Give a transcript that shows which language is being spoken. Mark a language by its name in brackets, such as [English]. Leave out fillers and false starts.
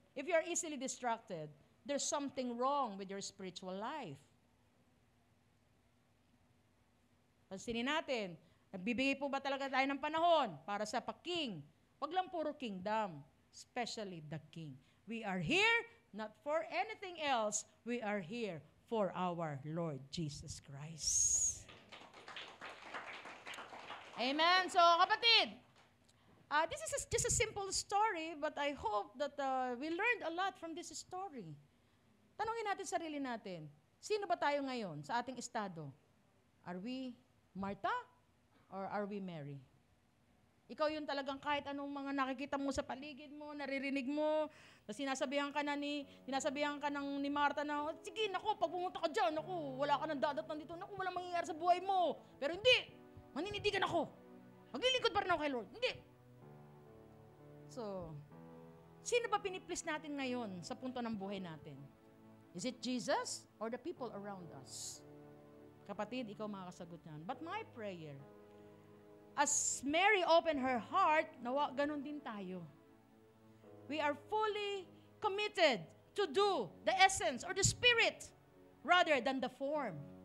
[English] If you're easily distracted, there's something wrong with your spiritual life. [Filipino] Pansinin natin, nagbibigay po ba talaga tayo ng panahon para sa pa-king? Wag lang puro [English] kingdom, especially the king. We are here not for anything else. We are here for our Lord Jesus Christ. Amen. So, kapatid, this is just a simple story, but I hope that we learned a lot from this story. [Filipino] Tanungin natin sarili natin, sino ba tayo ngayon sa ating estado? [English] Are we Martha or are we Mary? [Filipino] Ikaw yun talagang kahit anong mga nakikita mo sa paligid mo, naririnig mo, sinasabihan ka ni Martha na, sige, naku, pag pumunta ka dyan, naku, wala ka nang dadatan dito, naku, walang mangyayari sa buhay mo. Pero hindi, maninindigan ako. Maglilingkod pa rin ako kay Lord. Hindi. So, sino ba piniplis natin ngayon sa punto ng buhay natin? [English] Is it Jesus or the people around us? [Filipino] Kapatid, ikaw makakasagot yan. [English] But my prayer, as Mary opened her heart, [Filipino] nawa, ganun din tayo. [English] We are fully committed to do the essence or the spirit rather than the form.